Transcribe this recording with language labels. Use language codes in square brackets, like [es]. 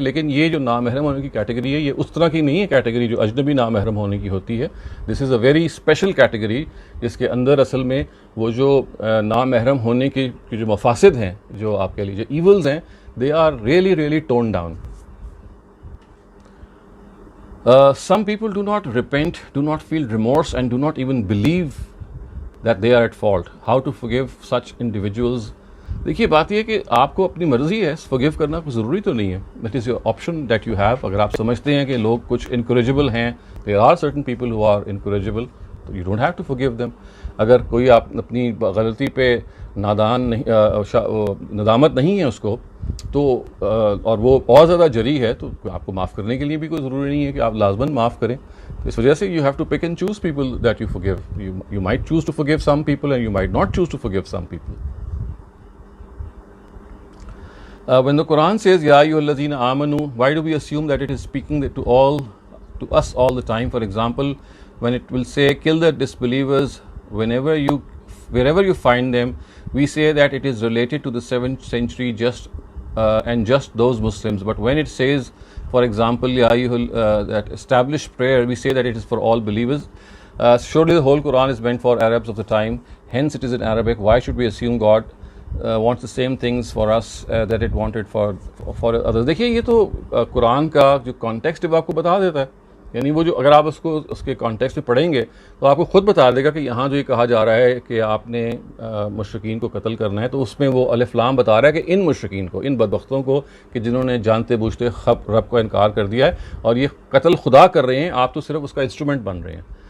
[hi] लेकिन ये जो नामहरम होने की कैटेगरी है ये उस तरह की नहीं है कैटेगरी जो अजनबी नामहरम होने की होती है। [en] this is a very special category [hi] जिसके अंदर असल में वो जो नामहरम होने की जो मफासिद हैं, जो आप कह लीजिए ईवल्स हैं, [en] They are really tone down. Some people do not repent, do not feel remorse, and do not even believe that they are at fault. How to forgive such individuals? [hi] देखिए, बात यह कि आपको अपनी मर्जी है, फॉरगिव करना कोई ज़रूरी तो नहीं है। [en] That is your option that you have. [hi] अगर आप समझते हैं कि लोग कुछ इनकरेजेबल हैं, [en] There are certain people who are incorrigible, तो you don't have to forgive them. [hi] अगर कोई आप अपनी गलती पे नदामत नहीं है उसको, तो और वो बहुत ज़्यादा जरी है, तो आपको माफ़ करने के लिए भी कोई ज़रूरी नहीं है कि आप लाजमन माफ़ करें। तो इस वजह से [en] You have to pick and choose people that you forgive. You might choose to forgive some people and you might not choose to forgive some people. When the Quran says [ar] Ya ayyuhallazina amanu, [en] why do we assume that it is speaking to us all the time? For example, when it will say kill the disbelievers wherever you find them, we say that it is related to the 7th century and just those Muslims. But when it says, for example, that established prayer, we say that it is for all believers. Surely the whole Quran is meant for Arabs of the time, hence it is in Arabic. Why should we assume God wants the same things for us that it wanted for others? [hi] देखिए, ये तो कुरान का जो context है वो आपको बता देता है। यानी वो जो अगर आप उसके कॉन्टेक्स्ट में पढ़ेंगे तो आपको खुद बता देगा कि यहाँ जो ये कहा जा रहा है कि आपने मुशरिकीन को कत्ल करना है, तो उसमें वो अलिफ लाम बता रहा है कि इन मुशरिकीन को, इन बदबख्तों को कि जिन्होंने जानते बूझते रब को इनकार कर दिया है और ये कत्ल खुदा कर रहे हैं, आप तो सिर्फ उसका इंस्ट्रूमेंट बन रहे हैं।